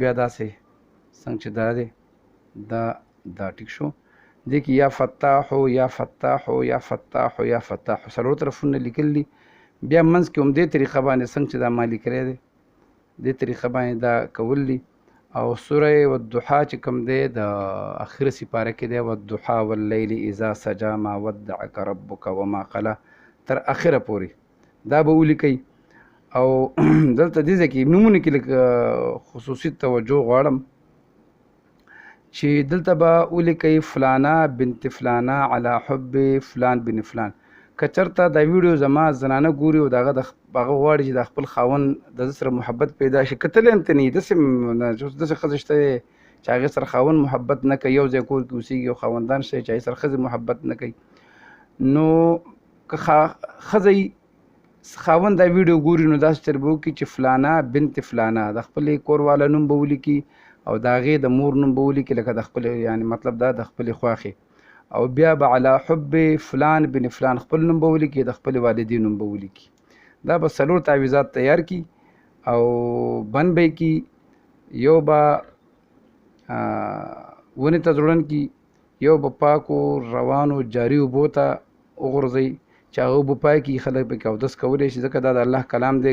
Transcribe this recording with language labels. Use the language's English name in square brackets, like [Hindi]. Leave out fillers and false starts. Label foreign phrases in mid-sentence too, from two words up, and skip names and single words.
[Pashto] بیا داسې څنګه چې دا دی دا ټیک شو، دې کې [Arabic] یا فتاحو یا فتاحو یا فتاحو یا فتاحو [Pashto] څلور طرفونه لیکل دي. بیا منځ کې همدې طریقه باندې څنګه چې دا ما لیکلی دی دې طریقه باندې دا کول دي. او سوره والضحا چې کوم دی د اخره سپاره کې دی، [Arabic] والضحا واللیل اذا سجا ما ودعک ربک وما قلا [Pashto] تر اخره پورې دا به ولیکئ. او دلته دې ځای کې نومونه کې لږ خصوصي توجه غواړم چې دلته به ولیکئ [Arabic] فلانه بنت فلانه علی حب فلان بن فلان. [Pashto] که چېرته دا ویډیو زما زنانه ګوري او د هغه غواړي چې د خپل خاوند د ده سره محبت پیدا شي، کتلی هم ته نه وي، داسې ښځه شته چې هغې سره خاوند محبت نه کوي، یو ځای کور کې اوسېږي او خاوندان شته چې هغې سره ښځې محبت نه کوي. نو که ښځه خاوند دا ویډیو ګوري نو داسې چل به وکړي چې [Arabic] فلانه بنت فلانه [Pashto] د خپلې کورواله نوم به ولیکي او د هغې د مور نوم به ولیکي، لکه د خپلې یعنې مطلب دا د خپلې خوښې. او بیا به [Arabic] علی حب فلان بن فلان [Pashto] خپل نوم به ولیکي، د خپل والدین نوم به ولیکي. دا به څلور تعویضات تیار کی او بند به کی. یو به ونې ته ځوړند کی، یو به پاکو روانو جاري اوبو ته وغورځئ چې هغه اوبه پاکي خلک پکې اودس کولی شي، ځکه دا د الله کلام دی.